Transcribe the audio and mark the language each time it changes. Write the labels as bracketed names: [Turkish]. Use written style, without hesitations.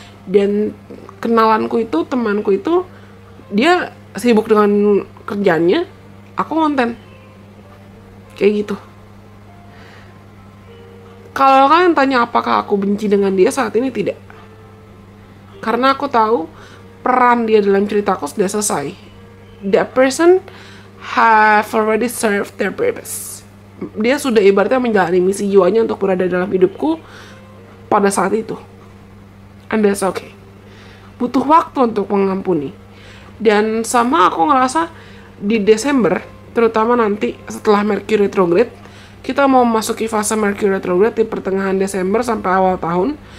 [Indonesian] Dan kenalanku itu, temanku itu, dia sibuk dengan kerjanya, aku konten kayak gitu. Kalau kalian tanya apakah aku benci dengan dia saat ini, tidak. Karena aku tahu peran dia dalam ceritaku sudah selesai. [English] That person have already served their purpose. [Indonesian] Dia sudah ibaratnya menjalani misi jiwanya untuk berada dalam hidupku pada saat itu. [English] And that's okay. [Indonesian] Butuh waktu untuk mengampuni. Dan sama aku ngerasa di Desember, terutama nanti setelah Mercury retrograde, kita mau memasuki fase Mercury retrograde di pertengahan Desember sampai awal tahun.